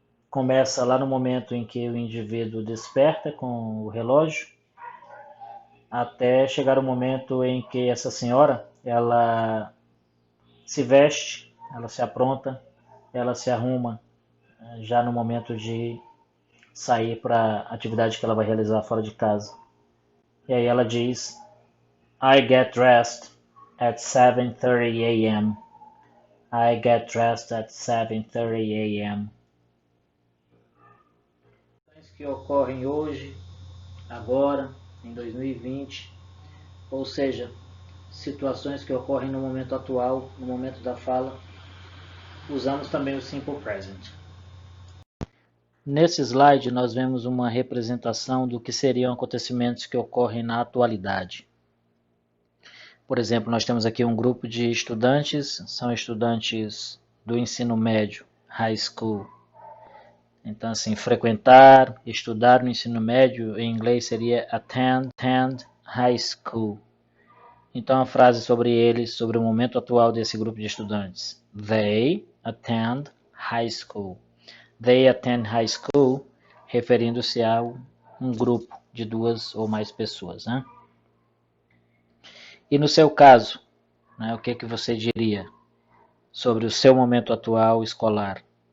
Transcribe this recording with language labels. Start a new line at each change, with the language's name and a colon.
Portuguese: Começa lá no momento em que o indivíduo desperta com o relógio, até chegar o momento em que essa senhora ela se veste, ela se apronta, ela se arruma já no momento de sair para a atividade que ela vai realizar fora de casa. E aí ela diz
English: I get dressed at 7:30 a.m. I get dressed at 7:30 a.m.
Portuguese: Que ocorrem hoje, agora, em 2020, ou seja, situações que ocorrem no momento atual, no momento da fala, usamos também o simple present. Nesse slide nós vemos uma representação do que seriam acontecimentos que ocorrem na atualidade. Por exemplo, nós temos aqui um grupo de estudantes, são estudantes do ensino médio, high school. Então, assim, frequentar, estudar no ensino médio, em inglês seria attend high school. Então, a frase sobre eles, sobre o momento atual desse grupo de estudantes.
English: They attend high school. They attend high school,
Portuguese: referindo-se a um grupo de duas ou mais pessoas, né? E no seu caso, né, o que você diria sobre o seu momento atual escolar?